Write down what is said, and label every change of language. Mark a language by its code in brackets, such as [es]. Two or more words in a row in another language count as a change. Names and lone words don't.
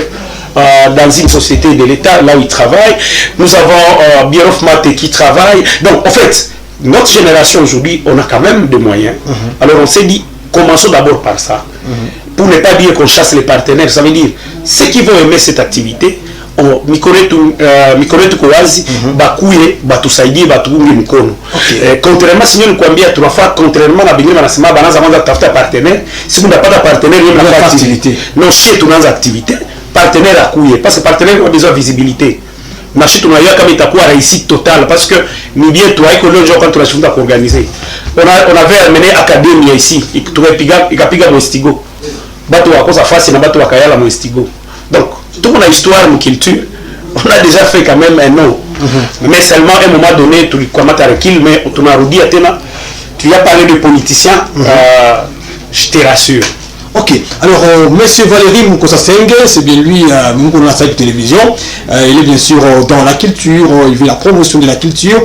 [fr] Dans une société de l'État, là où il travaille. Nous avons Birof Mate qui travaille. Donc, en fait, notre génération aujourd'hui, on a quand même des moyens. Alors, on s'est dit, commençons d'abord par ça. Pour ne pas dire qu'on chasse les partenaires, ça veut dire, ceux qui vont aimer cette activité, [sw] mikono tuko wazi bakuye batusaidie batuunge mkono. Contrairement sinyo nikwambia tunafaa contrairement na bingine wanasema banaanza kwanza kutafuta partenaire, siku ndapata partenaire yeye na activité. [fr] Non, [sw] si tunaanza activité, partenaire akuye [fr] parce que partenaire a besoin de visibilité. [sw] Na si tunajua kama itakuwa [fr] réussite totale parce que [sw] ni bien tu haiko leo quand tunashinda kuorganiser. [fr] On avait amené académie ici, [sw] ikapiga Mostigo. Batu wakosa fasi na batu wakayala Mostigo. [fr] Donc tout mon histoire, mon culture, on a déjà fait quand même un nom. Mais seulement à un moment donné, tu commences à recul, mais tu m'as redit, tu as parlé de politiciens, je te rassure. Ok, alors Monsieur Valérie Mukosasenge, c'est bien lui, on a fait de télévision, il est bien sûr dans la culture, il fait la promotion de la culture.